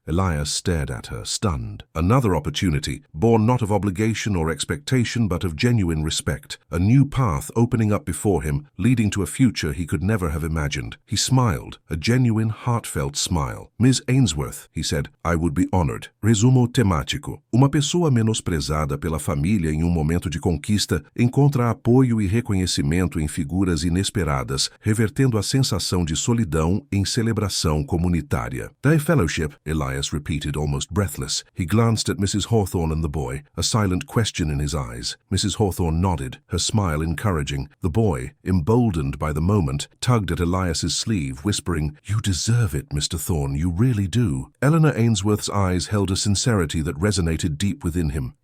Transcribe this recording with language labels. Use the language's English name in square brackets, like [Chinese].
[English] Elias stared at her, stunned. Another opportunity, born not of obligation or expectation, but of genuine respect. A new path opening up before him, leading to a future he could never have imagined. He smiled, a genuine, heartfelt smile. Miss Ainsworth, he said, I would be honored. [Portuguese] Resumo temático. Uma pessoa menosprezada pela família em momento de conquista encontra apoio e reconhecimento em figuras inesperadas, revertendo a sensação de solidão em celebração comunitária. [English] Their fellowship, Elias repeated, almost breathless. He glanced at Mrs. Hawthorne and the boy, a silent question in his eyes. Mrs. Hawthorne nodded, her smile encouraging. The boy, emboldened by the moment, tugged at Elias's sleeve, whispering, You deserve it, Mr. Thorne, you really do. Eleanor Ainsworth's eyes held a sincerity that resonated deep within him.